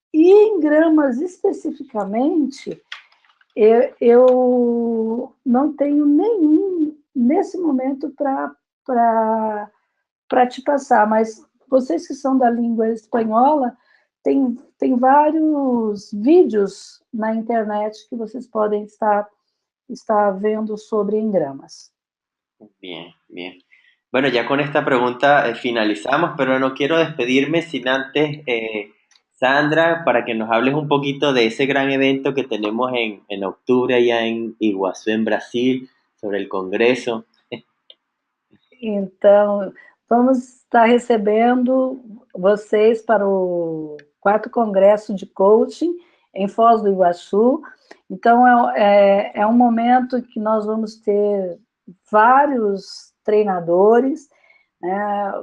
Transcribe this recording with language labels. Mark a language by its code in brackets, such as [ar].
[pt] E em gramas especificamente, eu não tenho nenhum nesse momento para te passar, mas vocês que são da língua espanhola, tem vários vídeos na internet que vocês podem estar vendo sobre engramas. [es] Bien, bien. Bueno, ya con esta pregunta finalizamos, pero no quiero despedirme sin antes, Sandra, para que nos hables un poquito de ese gran evento que tenemos en octubre allá en Iguazú, en Brasil, sobre el Congreso. [pt] Então, vamos estar recebendo vocês para o 4º Congresso de Coaching em Foz do Iguaçu. Então, é um momento que nós vamos ter vários treinadores, né?